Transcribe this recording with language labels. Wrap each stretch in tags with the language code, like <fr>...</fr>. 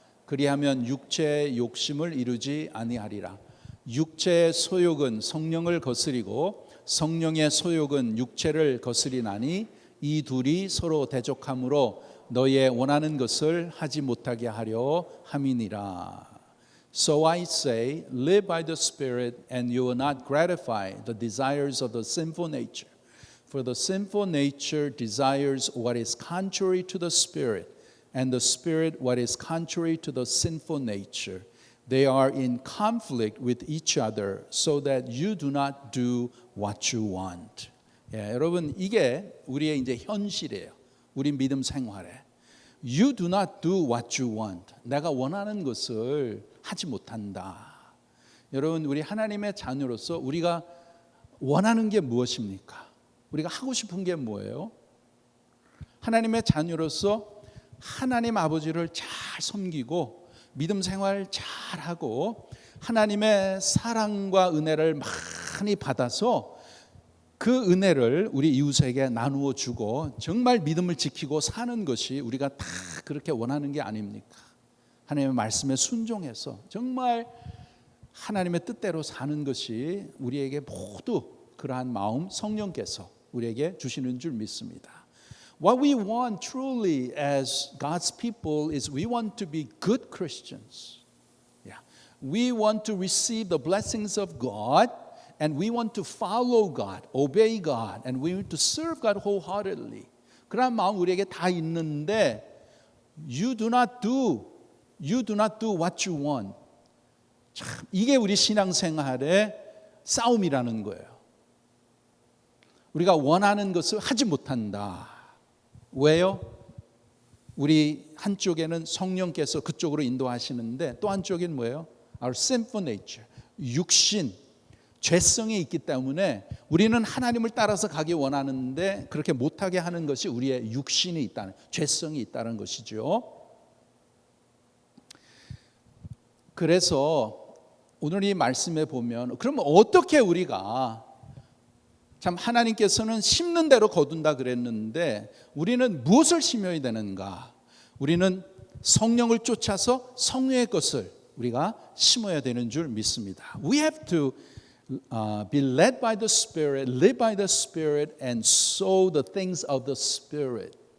<ko>그리하면 육체의 욕심을 이루지 아니하리라. 육체의 소욕은 성령을 거스리고 성령의 소욕은 육체를 거스리나니 이 둘이 서로 대적하므로 너희의 원하는 것을 하지 못하게 하려 함이니라.</ko> <en>So I say, live by the Spirit, and you will not gratify the desires of the sinful nature. For the sinful nature desires what is contrary to the Spirit, and the Spirit what is contrary to the sinful nature. They are in conflict with each other, so that you do not do what you want.</en> <ko>예, 여러분, 이게 우리의 이제 현실이에요. 우리 믿음 생활에.</ko> <en>You do not do what you want.</en> <ko>내가 원하는 것을 하지 못한다. 여러분, 우리 하나님의 자녀로서 우리가 원하는 게 무엇입니까? 우리가 하고 싶은 게 뭐예요? 하나님의 자녀로서 하나님 아버지를 잘 섬기고 믿음 생활 잘하고 하나님의 사랑과 은혜를 많이 받아서 그 은혜를 우리 이웃에게 나누어 주고 정말 믿음을 지키고 사는 것이 우리가 다 그렇게 원하는 게 아닙니까? 하나님의 말씀에 순종해서 정말 하나님의 뜻대로 사는 것이 우리에게 모두 그러한 마음 성령께서 우리에게 주시는 줄 믿습니다.</ko> <en>What we want truly as God's people is we want to be good Christians. Yeah. We want to receive the blessings of God and we want to follow God, obey God, and we want to serve God wholeheartedly.</en> <ko>그런 마음 우리에게 다 있는데</ko> <en>you do not do what you want.</en> <ko>참 이게 우리 신앙생활의 싸움이라는 거예요. 우리가 원하는 것을 하지 못한다. 왜요? 우리 한쪽에는 성령께서 그쪽으로 인도하시는데 또 한쪽에는 뭐예요?</ko> <en>Our sinful nature,</en> <ko>육신, 죄성이 있기 때문에 우리는 하나님을 따라서 가기 원하는데 그렇게 못하게 하는 것이 우리의 육신이 있다는, 죄성이 있다는 것이죠. 그래서 오늘 이 말씀에 보면 그러면 어떻게 우리가 참 하나님께서는 심는 대로 거둔다 그랬는데 우리는 무엇을 심어야 되는가? 우리는 성령을 쫓아서 성령의 것을 우리가 심어야 되는 줄 믿습니다.</ko> <en>We have to be led by the Spirit, live by the Spirit and sow the things of the Spirit.</en>